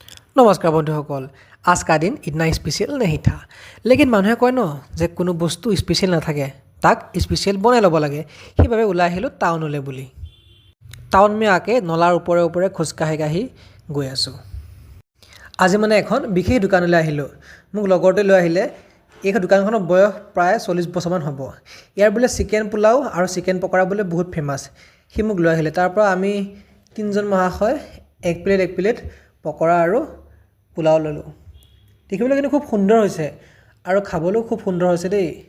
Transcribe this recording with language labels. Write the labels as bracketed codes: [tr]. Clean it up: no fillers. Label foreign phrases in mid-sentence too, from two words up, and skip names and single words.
[as] নমস্কাৰ বন্ধুসকল [hi] आज का दिन इतना स्पेशल नहीं था लेकिन [as] মানুহে কয় ন যে কোনো বস্তু স্পেচিয়েল নাথাকে তাক স্পেচিয়েল বনাই ল'ব লাগে সেইবাবে ওলাই আহিলোঁ টাউনলৈ বুলি [hi] टाउन में आके [as] নলাৰ ওপৰে ওপৰে খোজকাঢ়ি কাঢ়ি গৈ আছোঁ আজি মানে এখন বিশেষ দোকানলৈ আহিলোঁ মোক লগৰটোৱে লৈ আহিলে এই দোকানখনৰ বয়স প্ৰায় 40 বছৰমান হ'ব ইয়াৰ বোলে চিকেন পোলাও আৰু চিকেন পকৰা বোলে বহুত ফেমাছ সি মোক লৈ আহিলে তাৰ পৰা আমি তিনিজন মহাশয় এক প্লেট পকৰা আৰু পোলাও ললোঁ দেখিবলৈ কিন্তু খুব সুন্দৰ হৈছে আৰু খাবলৈও খুব সুন্দৰ হৈছে দেই